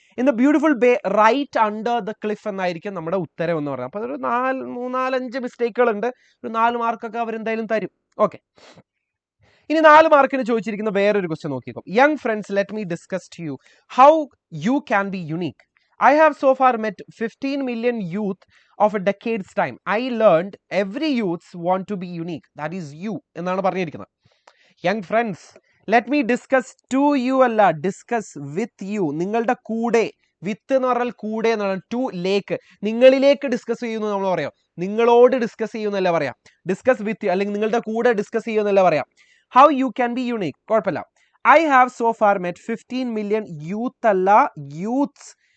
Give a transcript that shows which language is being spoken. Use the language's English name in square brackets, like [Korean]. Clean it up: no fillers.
[English] in the beautiful bay right under the cliff [Malayalam] എന്നായിരിക്കും നമ്മുടെ ഉത്തരം എന്ന് പറയുന്നത്. അപ്പോൾ ഒരു 4-5 മിസ്റ്റേക്കുകൾ ഉണ്ട്. ഒരു 4 മാർക്കൊക്കെ അവരെന്തായാലും തരും. ഓക്കെ, ഇനി 4 മാർക്കിന് ചോദിച്ചിരിക്കുന്ന വേറൊരു ക്വസ്റ്റ്യൻ നോക്കിക്കോ. [English] Young friends, let me discuss to you how you can be unique. I have so far met 15 million youth of a decade's time. I learned every youth want to be unique. That is you [Malayalam] എന്നാണ് പറഞ്ഞിരിക്കുന്നത്. [English] young friends, let me discuss to you അല്ല, discuss with you, [Malayalam] നിങ്ങളുടെ കൂടെ. വിത്ത് എന്ന് പറഞ്ഞാൽ കൂടെ എന്നാണ്. To ലേക്ക്, നിങ്ങളിലേക്ക് ഡിസ്കസ് ചെയ്യുന്നു നമ്മൾ പറയാം. നിങ്ങളോട് ഡിസ്കസ് ചെയ്യുന്നല്ല പറയാം. [English] discuss with you, [Malayalam] അല്ലെങ്കിൽ നിങ്ങളുടെ കൂടെ ഡിസ്കസ് ചെയ്യുന്നല്ല പറയാം. [English] how you can be unique, [Malayalam] കുഴപ്പമില്ല. [English] I have so far met 15 million youth അല്ല, youths.